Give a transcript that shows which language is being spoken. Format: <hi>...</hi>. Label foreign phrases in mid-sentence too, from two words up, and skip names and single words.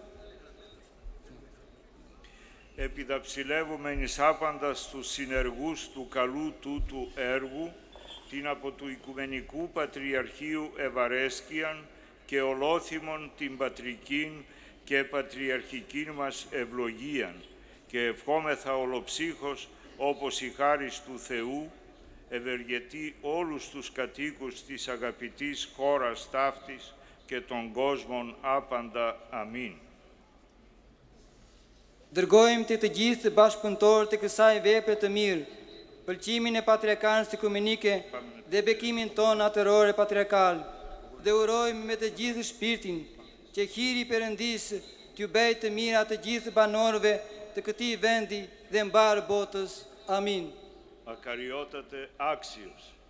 <el>Επιδαψιλεύουμε εις άπαντας τους συνεργούς του καλού τούτου έργου, την από του Οικουμενικού Πατριαρχείου Ευαρέσκειαν και ολόθυμον την πατρικήν και πατριαρχικήν μας ευλογίαν και ευχόμεθα ολοψύχως όπως η χάρις του Θεού ευεργετεί όλους τους κατοίκους της αγαπητής χώρας ταύτης και των κόσμων άπαντα. Αμήν.</el> <sq>Dërgojmë të gjithë bashkëpunëtorët të kësaj vepre të mirë, pëlqimin e patriarkanës ekumenike dhe bekimin ton atërore patriarkal, dhe urojmë me të gjithë shpirtin që hiri i Perëndisë t'ju bëjë të mira të gjithë banorëve të këtij vendi dhe mbarë botës. Amin.</sq> <el>Ακαριότατε άξιος.</el>